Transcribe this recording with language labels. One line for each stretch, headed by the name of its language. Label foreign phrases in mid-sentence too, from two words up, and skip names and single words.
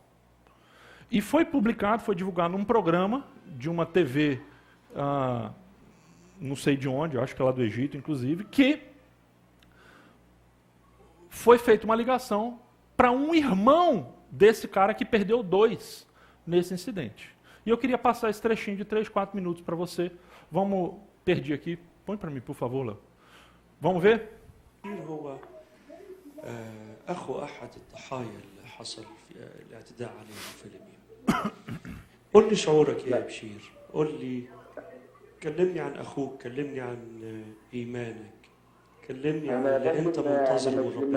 Portuguese: E foi divulgado num programa de uma TV, não sei de onde, acho que é lá do Egito, inclusive, que foi feita uma ligação para um irmão desse cara que perdeu 2 nesse incidente. E eu queria passar esse trechinho de 3, 4 minutos para você. Perdi aqui. Põe para mim, por favor, Léo. Vamos ver?
Arabic: هو أخو أحد الضحايا اللي حصل في الاعتداء عليهم في ليبيا. قل لي شعورك يا بشير. قل لي، كلمني عن أخوك، كلمني عن إيمانك، كلمني عن اللي أنت منتظره من ربنا.